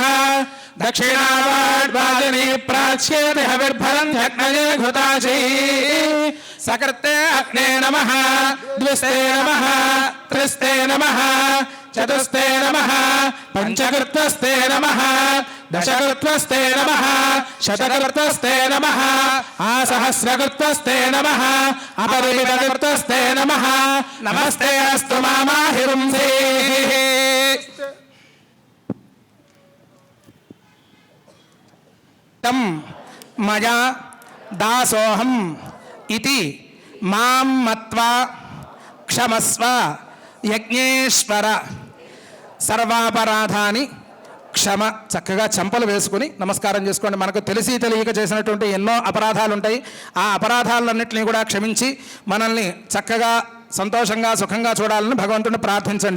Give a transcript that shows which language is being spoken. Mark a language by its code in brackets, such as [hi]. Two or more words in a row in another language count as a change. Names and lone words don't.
[sa] दक्षिणावाड्वादिनी प्राच्येति हविर्भरन् ह्यग्नये घृताची सकृते अग्ने नमः द्विस्ते नमः त्रिस्ते नमः चतुस्ते नमः पञ्चकृत्वस्ते नमः दशकृत्वस्ते नमः शतकृत्वस्ते नमः आसहस्रकृत्वस्ते नमः अपरिमितकृत्वस्ते नमः नमस्ते अस्तु मामाहिरुंसेः तं मया दासोऽहम् इति मां मत्वा क्षमस्व యజ్ఞేశ్వర సర్వాపరాధాని క్షమ. [te] చక్కగా చెంపలు వేసుకుని నమస్కారం చేసుకోండి. మనకు తెలిసి తెలియక చేసినటువంటి ఎన్నో అపరాధాలు ఉంటాయి. ఆ అపరాధాలన్నింటినీ కూడా క్షమించి మనల్ని చక్కగా సంతోషంగా సుఖంగా చూడాలని భగవంతుడిని ప్రార్థించండి.